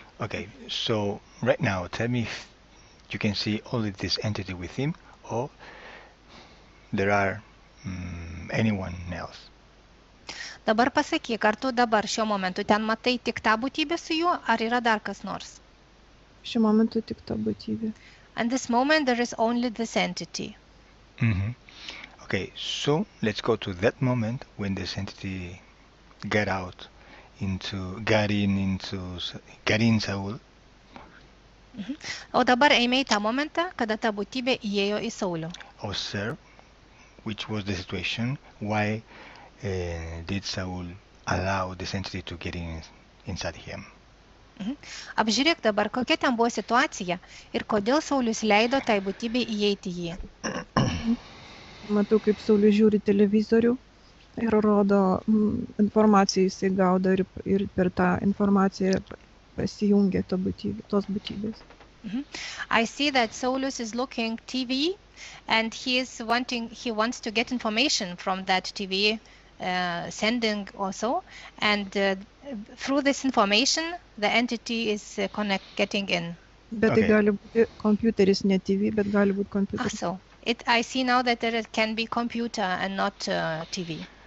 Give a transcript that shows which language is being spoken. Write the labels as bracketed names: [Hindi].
[English] Okay, so right now, tell me if you can see only this entity with him, or there are anyone else. [Lithuanian] Dabar pasakyk, ar tu dabar šiuo momentu ten matai tik tą būtybę su juo, ar yra dar kas nors? Šiuo momentu tik ta būtybė. [English] And this moment there is only this entity. Okay, so let's go to that moment when this entity got in Saul. [Lithuanian] O dabar eime į tą momentą, kada ta būtybė įėjo į Saulių. [English] Observe which was the situation, why did Saul allow this entity to get inside him. [Lithuanian] Apžiūrėk dabar, kokia ten buvo situacija ir kodėl Saulius leido tai būtybei įeiti į jį. Matau, kaip Saulius žiūri televizorių ir rodo informaciją, jisai gaudo ir per tą informaciją pasijungia tos būtybės. [English] I see that Saulus is looking TV and he wants to get information from that TV sending also, and through this information the entity is getting in. [Lithuanian] Bet tai gali būti kompiuteris, ne TV, bet gali būti kompiuteris. [English] So I see now that there can be computer and not TV.